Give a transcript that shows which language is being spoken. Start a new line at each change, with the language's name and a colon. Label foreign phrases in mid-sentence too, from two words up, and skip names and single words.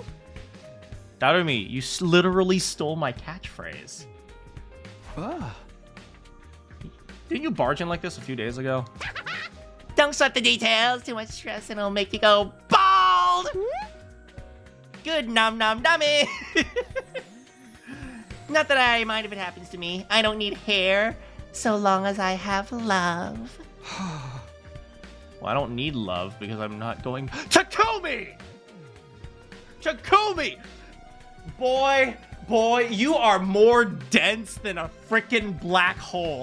English: Darumi, you literally stole my catchphrase. Didn't you barge in like this a few days ago? Don't sweat the details. Too much stress and it'll make you go bald. Good nom nom nummy. Not that I mind if it happens to me. I don't need hair, so long as I have love. Well, I don't need love because I'm not going... Takumi! Takumi! Boy, you are more dense than a frickin' black hole.